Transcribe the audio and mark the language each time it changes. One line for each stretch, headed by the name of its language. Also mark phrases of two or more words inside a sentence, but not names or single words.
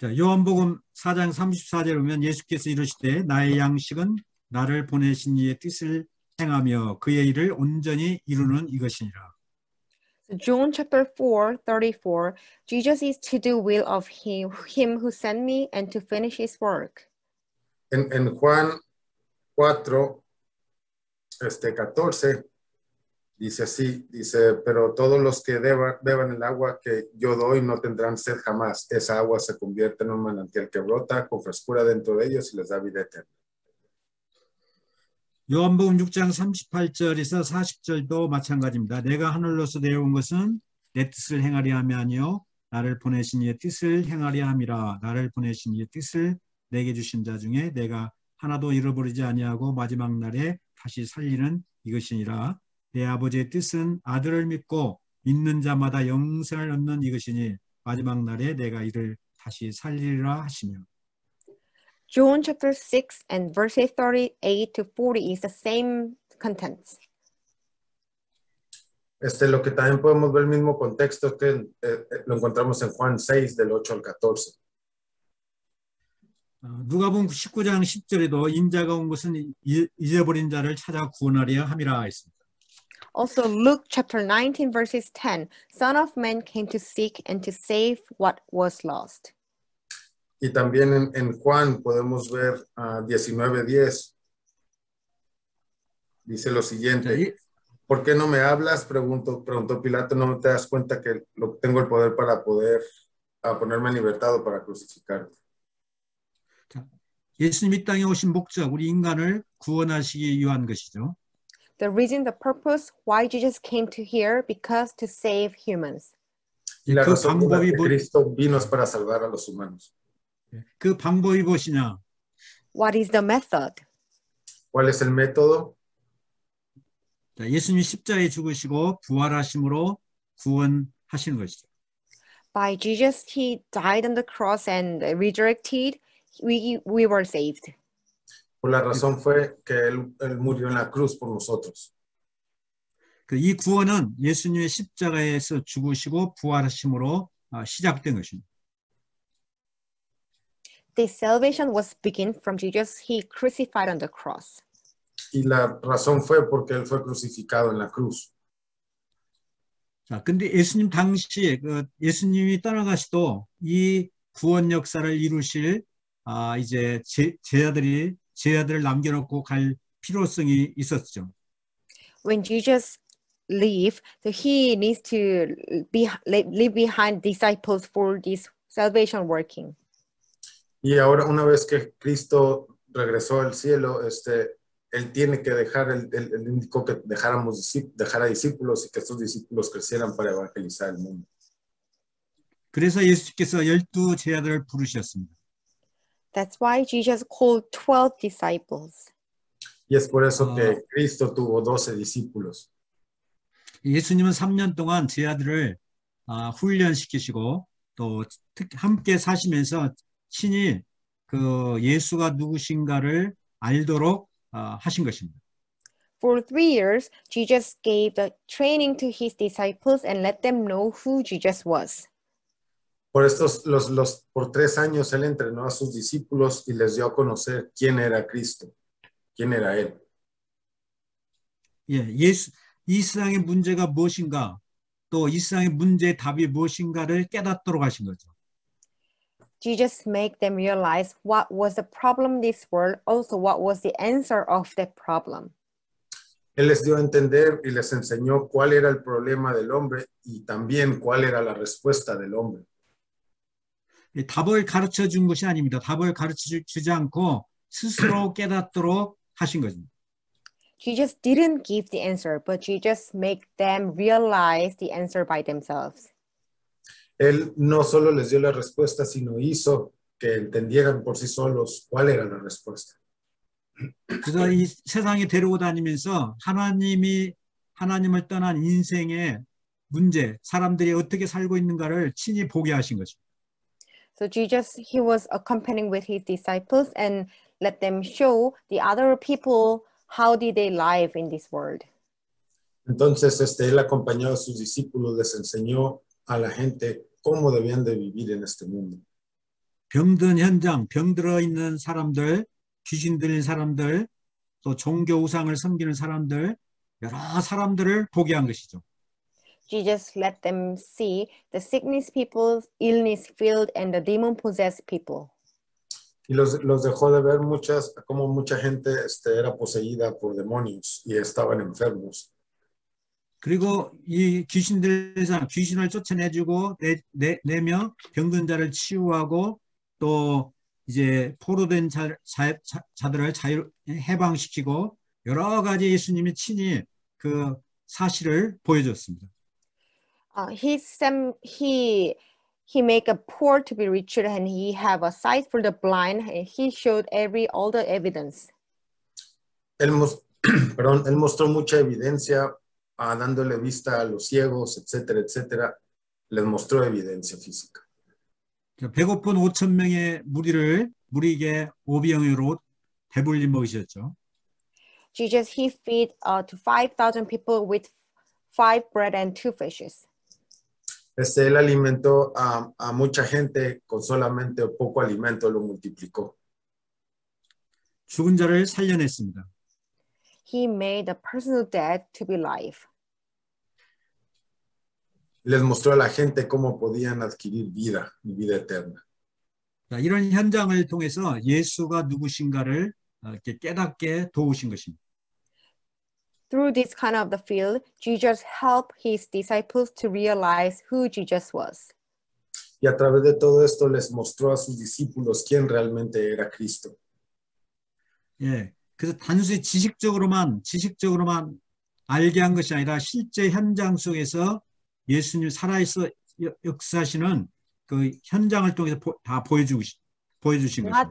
Korean: 자, 요한복음 4장 34절에 보면 예수께서 이르시되 나의 양식은 나를 보내신 이의 뜻을 행하며 그의 일을 온전히 이루는 이것이니라.
English: So John chapter 4:34, Jesus is to do will of him who sent me and to finish his work.
Spanish: En Juan 4, 14, dice así, dice, pero todos los que beban el agua que yo doy no tendrán sed jamás. Esa agua se convierte en un manantial que brota con frescura dentro de ellos y les da vida eterna.
Korean: 요한복음 6장 38절에서 40절도 마찬가지입니다. 내가 하늘로서 내려온 것은 내 뜻을 행하려 함이 아니요 나를 보내신 이의 뜻을 행하려 함이라. 나를 보내신 이의 뜻을 내게 주신 자 중에 내가 하나도 잃어버리지 아니하고 마지막 날에 다시 살리는 이것이니라. 내 아버지의 뜻은 아들을 믿고 믿는 자마다 영생을 얻는 이것이니 마지막 날에 내가 이를 다시 살리리라 하시며.
English: John chapter 6 and verses 38 to 40 is the same contents.
Spanish: Lo que también podemos ver el mismo contexto que lo encontramos en Juan 6, del 8 al 14.
Korean: 누가복음 19장 10절에도 인자가 온 것은 잊어버린 자를 찾아 구원하려 함이라 했습니다.
English: Also Luke chapter 19 verses 10, Son of Man came to seek and to save what was lost.
Spanish: Y también en Juan podemos ver 19:10. Dice lo siguiente. ¿Por qué no me hablas? Preguntó Pilato. ¿No te das cuenta que tengo el poder para poder ponerme en libertad o para crucificarte?
Korean: 예수님이 땅에 오신 목적, 우리 인간을 구원하시기 위한 것이죠.
English: The reason, the purpose why Jesus came to here, because to save humans.
Spanish: Y la razón por la que Cristo vino es para salvar a los humanos.
Korean: 그 방법이 무엇이냐?
English: What is the method?
Spanish: ¿Cuál es el método?
Korean: 자, 예수님이 십자가에 죽으시고 부활하심으로 구원하시는 것이죠.
English: By Jesus, he died on the cross and resurrected, we were saved.
Spanish: Por la razón fue que él murió en la cruz por nosotros.
Korean: 이 구원은 예수님의 십자가에서 죽으시고 부활하심으로 시작된 것입니다.
English: This salvation was begun from Jesus. He crucified on the cross.
Spanish: Y la razón fue porque él fue crucificado en la cruz.
Korean: 자, 근데 예수님 당시에 예수님이 떠나가시도 이 구원 역사를 이루실 이제 제자들을 남겨놓고 갈 필요성이 있었죠.
English: When Jesus leave, he needs to leave behind disciples for this salvation working.
Spanish: Y ahora, una vez que Cristo regresó al cielo, él tiene que dejar, él indicó que dejara discípulos y que estos discípulos crecieran para evangelizar el mundo.
Korean: 그래서 예수께서 12 제자들을 부르셨습니다.
English: That's why Jesus called 12 disciples.
Spanish: Y es por eso que Cristo tuvo 12 discípulos.
Korean: 예수님은 3년 동안 제자들을 훈련시키시고 또 함께 사시면서 친히 그 예수가 누구신가를 알도록 하신 것입니다.
English: For 3 years, Jesus gave the training to his disciples and let them know who Jesus was.
Spanish: Por por 3 años él entrenó a sus discípulos y les dio a conocer quién era Cristo, quién era él.
Korean: 예, 이 세상의 문제가 무엇인가, 또 이 세상의 문제의 답이 무엇인가를 깨닫도록 하신 거죠.
English: Jesus made them realize what was the problem in this world, also what was the answer of that problem.
Spanish: Él les dio a entender y les enseñó cuál era el problema del hombre y también cuál era la respuesta del hombre.
Korean: 답을 가르쳐 준 것이 아닙니다. 답을 가르쳐 주지 않고 스스로 깨닫도록 하신 것입니다.
English: Jesus didn't give the answer, but Jesus made them realize the answer by themselves.
Spanish: Él no solo les dio la respuesta, sino hizo que entendieran por sí solos cuál era la respuesta.
Korean: 그래서 이 세상에 데리고 다니면서 하나님을 떠난 인생의 문제, 사람들이 어떻게 살고 있는가를 친히 보게 하신 것입니다.
English: So Jesus, he was accompanying with his disciples and let them show the other people how did they live in this world.
Spanish: Entonces, él acompañó a sus discípulos, les enseñó a la gente cómo debían de vivir en este mundo.
Korean: 병든 현장, 병들어 있는 사람들, 귀신 들린 사람들, 또 종교 우상을 섬기는 사람들, 여러 사람들을 보게 한 것이죠.
English: Jesus let them see the sickness people, illness filled, and the demon possessed people.
Spanish: Y los dejó de ver como mucha gente era poseída por demonios y estaban enfermos.
Korean: 그리고 이 귀신을 쫓아내주고 내며 병든 자를 치유하고 또 이제 포로된 자들을 해방시키고 여러 가지 예수님이 친히 그 사실을 보여줬습니다.
English: He make a poor to be richer, and he have a sight for the blind, and he showed all the evidence.
Spanish: Él mostró mucha evidencia, dándole vista a los ciegos, etcétera, etcétera. Les mostró evidencia física.
Korean: 배고픈 5,000명의 무리에게 오병이어로 배불리 먹이셨죠.
English: Jesus, he feed to 5,000 people with 5 bread and 2 fishes.
Spanish: Él alimentó a mucha gente con solamente poco alimento, lo multiplicó.
Korean: 죽은 자를 살려냈습니다.
English: He made the person dead to be alive.
Spanish: Les mostró a la gente cómo podían adquirir vida y vida eterna.
Korean: 이런 현장을 통해서 예수가 누구신가를 이렇게 깨닫게 도우신 것입니다.
English: Through this kind of the field, Jesus helped his disciples to realize who Jesus was.
Spanish: Y a través de todo esto les mostró a sus discípulos quién realmente era Cristo.
Korean: 예, 그래서 단순히 지식적으로만 알게 한 것이 아니라 실제 현장 속에서 예수님 살아있어 역사하시는 그 현장을 통해서 다 보여주신 것입니다.